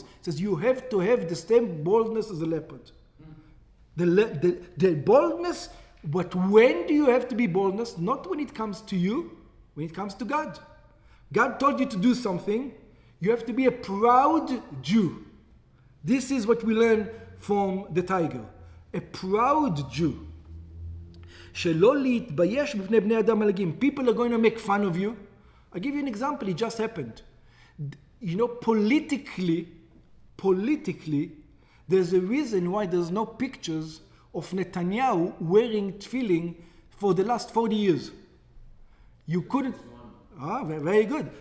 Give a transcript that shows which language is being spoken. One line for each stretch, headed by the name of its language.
English: It says you have to have the same boldness as a leopard. The boldness, but when do you have to be boldness? Not when it comes to you, when it comes to God. God told you to do something, you have to be a proud Jew. This is what we learn from the tiger. A proud Jew.
Hebrew: שלא להתבייש בפני בני אדם מלעיגים.
English: People are going to make fun of you. I'll give you an example, it just happened. Politically, there's a reason why there's no pictures of Netanyahu wearing tefillin for the last 40 years. You couldn't... very good.